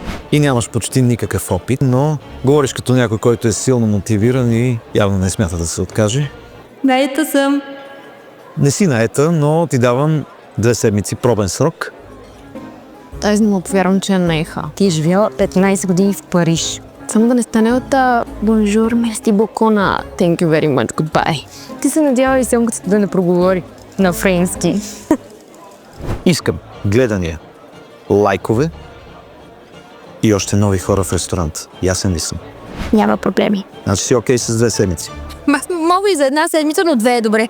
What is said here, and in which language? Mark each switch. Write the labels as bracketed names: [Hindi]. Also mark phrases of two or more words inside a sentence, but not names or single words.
[Bulgarian] И нямаш почти никакъв опит, но говориш като някой, който е силно мотивиран и явно не смята да се откаже. Наета съм. Не си наета, но ти давам 2 седмици пробен срок. Аз не му повярвам, че е наеха. Ти е живяла 15 години в Париж. Само да не стане от [French] bonjour, merci beaucoup [Bulgarian] на [English] thank you very much, goodbye. [Bulgarian] Ти се надява и съмката да не проговори на френски. Искам гледания, лайкове и още нови хора в ресторант. Ясен ли съм? Няма проблеми. Значи си окей с 2 седмици. Аз мога и за една седмица, но 2 е добре.